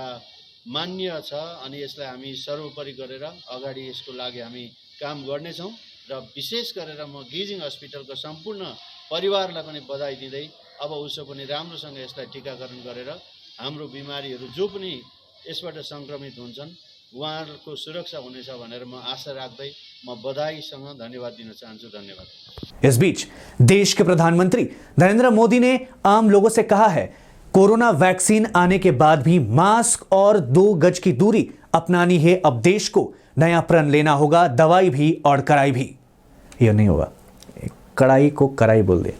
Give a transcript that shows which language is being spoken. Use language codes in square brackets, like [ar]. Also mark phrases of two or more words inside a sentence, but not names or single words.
[ne] मान्य छ अनि यसलाई हामी सर्वोपरि गरेर अगाडि यसको लागि हामी काम गर्नेछौँ र विशेष गरेर म गेजिङ हस्पिटलको सम्पूर्ण परिवारलाई पनि बधाई दिँदै अब उसो पनि राम्रोसँग यसलाई टीकाकरण गरेर हाम्रो बिमारीहरू जो पनि यसबाट सङ्क्रमित हुन्छन् उहाँहरूको सुरक्षा हुनेछ भनेर म आशा राख्दै म बधाईसँग धन्यवाद दिन चाहन्छु। धन्यवाद। [hi] इस बीच देश के प्रधानमंत्री नरेंद्र मोदी ने आम लोगों से कहा है कोरोना वैक्सीन आने के बाद भी मास्क और 2 गज की दूरी अपनानी है। अब देश को नया प्रण लेना होगा, दवाई भी और कड़ाई भी। यह नहीं होगा, कड़ाई को कराई बोल दे।